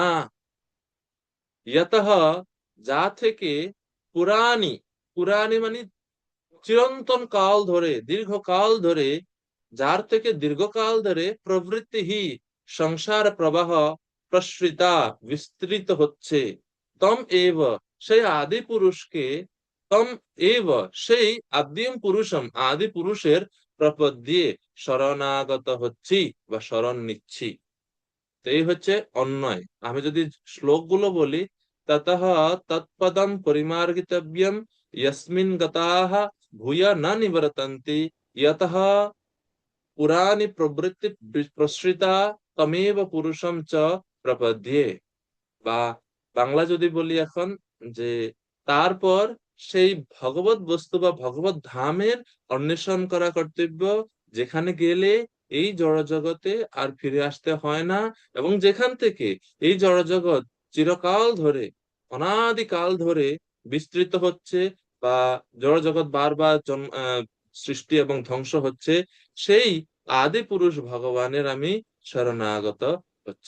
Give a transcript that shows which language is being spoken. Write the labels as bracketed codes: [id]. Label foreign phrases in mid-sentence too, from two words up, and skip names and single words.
[bn] ইয়তঃ, যা থেকে পুরানি, পুরানি মানে চিরন্তন কাল ধরে, দীর্ঘকাল ধরে, যার থেকে দীর্ঘকাল ধরে প্রবৃত্তি সংসার প্রবাহ প্রসৃতা বিস্তৃত হচ্ছে, [sa] তম এব [bn] সেই আদি পুরুষকে, [sa] তম এব [bn] সেই [sa] আদ্যম পুরুষম [bn] আদি পুরুষের প্রপদ্যে শরণাগত হচ্ছি বা শরণ নিচ্ছি। তো এই হচ্ছে অন্যয়। আমি যদি শ্লোকগুলো বলি, [sa] ততঃ তৎপদম পরিমার্গিতব্যম ইয়স্মিন গতাঃ ভূয় না নিবর্তন্তি, ইয়তঃ পুরানি প্রবৃত্তি প্রসৃতা তমেব পুরুষম চ প্রপদ্যে। [bn] বা বাংলা যদি বলি এখন, যে তারপর সেই ভগবত বস্তু বা ভগবত ধামের অন্বেষণ করা কর্তব্য, যেখানে গেলে এই জড়জগতে আর ফিরে আসতে হয় না, এবং যেখান থেকে এই জড়জগৎ চিরকাল ধরে, অনাদিকাল ধরে বিস্তৃত হচ্ছে, বা জড়জগৎ বারবার সৃষ্টি এবং ধ্বংস হচ্ছে, সেই আদি পুরুষ ভগবানের আমি শরণাগত হচ্ছি।